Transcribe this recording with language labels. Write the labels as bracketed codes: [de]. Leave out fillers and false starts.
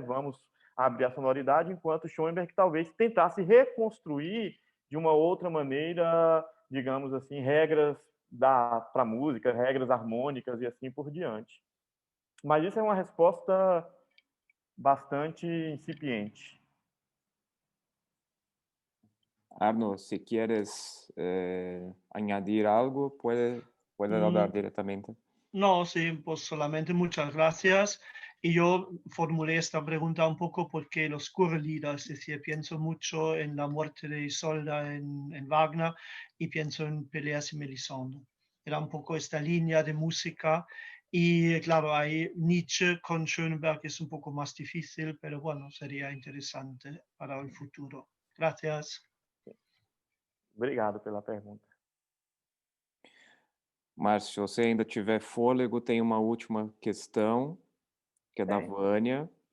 [pt] Vamos abrir a sonoridade, enquanto Schoenberg talvez tentasse reconstruir de uma outra maneira, digamos assim, regras para a música, regras harmônicas e assim por diante. Mas isso é uma resposta bastante incipiente. [es] Arno, si quieres añadir algo, puede hablar directamente. No, sí, pues solamente muchas gracias. Y yo formulé esta pregunta un poco porque los Chorlieder, es decir, pienso mucho en la muerte de Isolda en Wagner y pienso en Peleas y Melisande. Era un poco esta línea de música y claro, ahí Nietzsche con Schönberg es un poco más difícil, pero bueno, sería interesante para el futuro. Gracias. [pt] Obrigado pela pergunta. Márcio, se você ainda tiver fôlego, tem uma última questão, que é da Vânia.